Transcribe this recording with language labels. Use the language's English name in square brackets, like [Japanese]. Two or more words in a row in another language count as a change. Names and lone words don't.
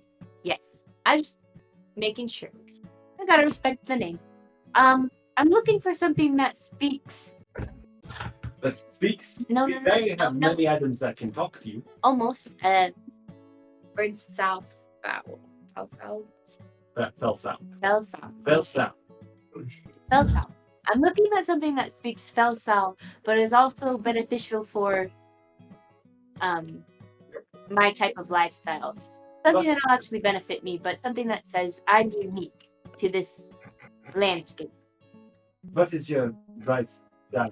[English] Yes. I just making sure. I gotta respect the name. I'm looking for something that speaks. That speaks. No. You have many items that can talk to you. Almost. Burn South Foul. That Fel-sou. Fel-sou. Fel-sou. Fel-sou. I'm looking at something that speaks Fel-sou, but is also beneficial for my type of lifestyle. Something that'll actually benefit me, but something that says I'm unique to this landscape. What is your wife done?